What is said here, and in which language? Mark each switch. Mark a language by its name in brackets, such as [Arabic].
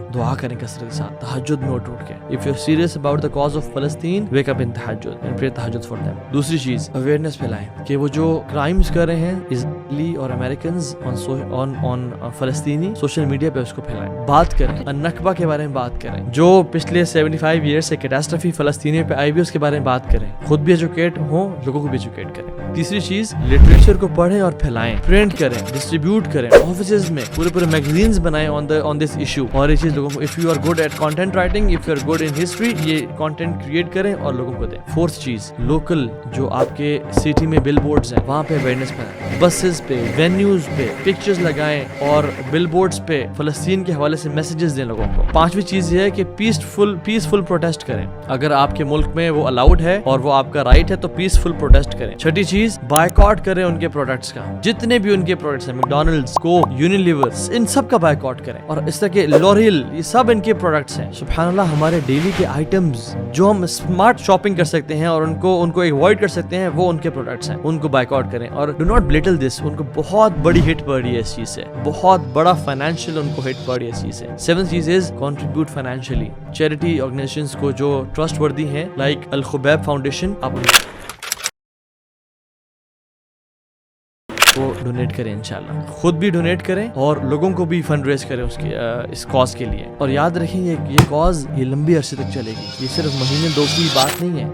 [Urdu] دعا کریں کثرت کے ساتھ, تہجد میں اٹھ کے. [English] If you're serious about the cause of Palestine, wake up in tahajjud and pray tahajjud for them. [Urdu] دوسری چیز اویئرنیس پھیلائیں کہ وہ جو کرائمز کر رہے ہیں اسرائیلی اور امریکنز آن فلسطینی, سوشل میڈیا پہ اس کو پھیلائیں, بات کریں, النکبہ کے بارے میں بات کریں, جو پچھلے 75 ایئرز سے کیٹاسٹرفی فلسطینیوں پہ آئی ہوئی اس کے بارے میں بات کریں, خود بھی ایجوکیٹ ہوں, لوگوں کو بھی ایجوکیٹ کریں. تیسری چیز لٹریچر کو پڑھیں اور پھیلائیں, پرنٹ کریں, ڈسٹریبیوٹ کریں, آفیسز میں پورے میگزینز بنائیں [English] on this issue. [Urdu] اور یہ چیز لوگوں کو, [English] if you are good at content writing, if you are good in history, [Urdu] یہ content create کریں اور لوگوں کو دیں. فورتھ چیز لوکل جو آپ کے سٹی میں بل بورڈز ہیں وہاں پہ اویئرنیس پھیلائیں, بسز پہ, وینیوز پہ پکچرز لگائیں اور بل بورڈز پہ فلسطین کے حوالے سے میسیجز دیں لوگوں کو. پانچویں چیز یہ ہے کہ پیسفل پروٹیسٹ کریں. اگر آپ کے ملک میں وہ الاؤڈ ہے اور وہ آپ کا رائٹ ہے تو پیسفل پروٹیسٹ کریں. چھٹی چیز بائیکاٹ کریں ان کے پروڈکٹس کا, جتنے بھی ان کے پروڈکٹس ہیں, میکڈونلڈز, کوک, یونیلیور, ان سب کا بائیکاٹ کریں. اور اس طرح کے لوریل, یہ سب ان کے پروڈکٹس ہیں. سبحان اللہ, ہمارے ڈیلی کے آئٹمز جو ہم اسمارٹ شاپنگ کر سکتے ہیں اور ان کو ایوائڈ کر سکتے ہیں, وہ ان کے پروڈکٹس ہیں, ان کو بائیکاٹ کریں. اور [English] do not belittle this, [Urdu] ان کو بہت بڑی ہٹ پڑ رہی ہے اس چیز سے, بہت بڑا فائنینشیل ان کو ہٹ پڑ رہی ہے اس چیز سے. [English] Seventh چیز is contribute financially. [Urdu] چیریٹی آرگنائزیشنز کو جو ٹرسٹ وردی ہیں لائک الخبیب فاؤنڈیشن, آپ وہ ڈونیٹ کریں انشاءاللہ, خود بھی ڈونیٹ کریں اور لوگوں کو بھی فنڈ ریز کریں اس کاز کے لیے. اور یاد رکھیں یہ کاز یہ لمبی عرصے تک چلے گی, یہ صرف مہینے دو کی بات نہیں ہے.